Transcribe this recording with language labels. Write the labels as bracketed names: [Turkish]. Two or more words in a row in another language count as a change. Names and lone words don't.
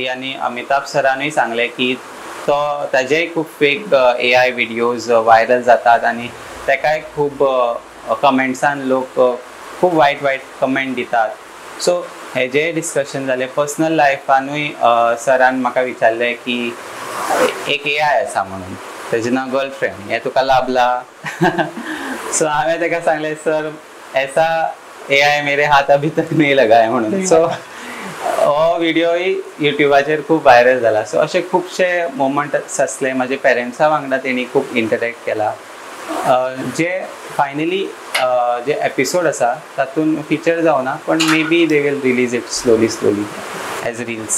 [Konkani] आनी अमिताभ सरानूय सांगलें की ताजेय खूब [English] fake AI videos [Konkani] वायरल जातात आनी ताकाय खूब कमेंट्सान लोक खूब वायट वायट कमेंट दितात. सो हेजेय डिस्कशन जालें. पर्सनल लायफानूय सरान म्हाका विचारलें की एक एआय आसा म्हणून, तेजें नांव गर्लफ्रेंड, हें तुका लाभला? सो हांवें ताका सांगलें सर [Hindi] ऐसा एआय मेरे हाथ अभी तक नहीं लगा है [Konkani] म्हणून. सो हो विडियोय युट्यूबाचेर खूब वायरल जाला. सो अशे खुबशे मोमेंट्स आसले. म्हाजे पेरेंट्सा वांगडा तेणी खूब इंटरेक्ट केला. जे फायनली जे एपिसोड आसा तातूंत फिचर जावना, पण [English] maybe they will release it slowly as reels.